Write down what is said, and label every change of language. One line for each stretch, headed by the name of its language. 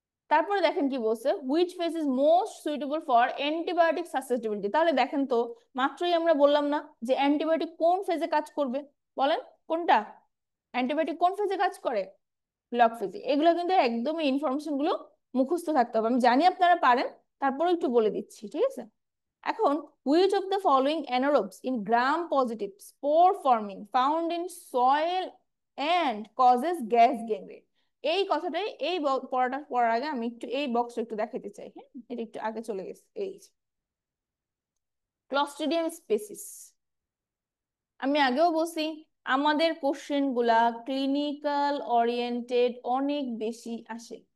Bangla: তারপরে দেখেন কি বলছে,
English: Which phase is most suitable for antibiotic susceptibility.
Bangla: তাহলে দেখেন তো, মাত্রই আমরা বললাম না যে অ্যান্টিবায়োটিক কোন ফেজে কাজ করবে, বলেন কোনটা, অ্যান্টিবায়োটিক কোন ফেজে কাজ করে, লগ ফেজে। এগুলো কিন্তু একদমই ইনফরমেশন গুলো মুখস্থ থাকতে হবে, আমি জানি আপনারা পারেন, তারপরে একটু বলে দিচ্ছি। ঠিক আছে, এখন
English: which of the following anaerobes in gram positive spore forming found in soil and causes gas gangrene?
Bangla: এই কথাটাই, এই পড়াটা পড়ার আগে আমি একটু এই বক্সটা একটু দেখাতে চাই। হ্যাঁ, এটা একটু আগে চলে গেছে। এই ক্লস্ট্রিডিয়াম স্পেসিস, আমি আগেও বলছি, আমাদের কোশ্চেন গুলা ক্লিনিক্যাল ওরিয়েন্টেড অনেক বেশি আসে।